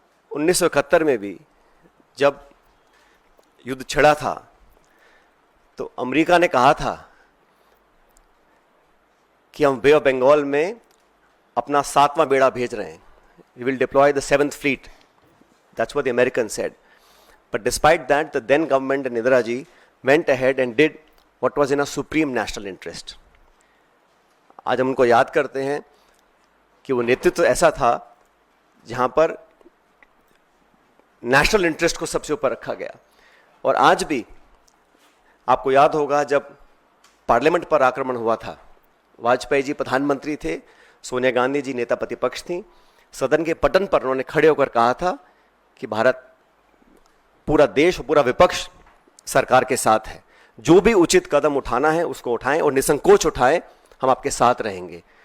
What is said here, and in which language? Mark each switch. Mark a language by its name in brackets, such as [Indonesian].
[Hindi] उन्नीस 1971 में भी जब युद्ध छिड़ा था तो अमेरिका ने कहा था कि हम बे ऑफ बंगाल में अपना 7वां बेड़ा भेज रहे हैं, [English] we will deploy the 7th fleet. That's what the Americans said. But despite that, the then government and Indira ji went ahead and did what was in a supreme national interest. [Hindi] आज हम उनको याद करते हैं कि वो नेतृत्व ऐसा था जहां पर नेशनल इंटरेस्ट को सबसे ऊपर रखा गया। और आज भी आपको याद होगा जब पार्लियामेंट पर आक्रमण हुआ था, वाजपेयी जी प्रधानमंत्री थे, सोनिया गांधी जी नेता प्रतिपक्ष थी, सदन के पटन पर उन्होंने खड़े होकर कहा था कि भारत, पूरा देश और पूरा विपक्ष सरकार के साथ है, जो भी उचित कदम उठाना है उसको उठाएं और निसंकोच उठाएं, हम आपके साथ रहेंगे।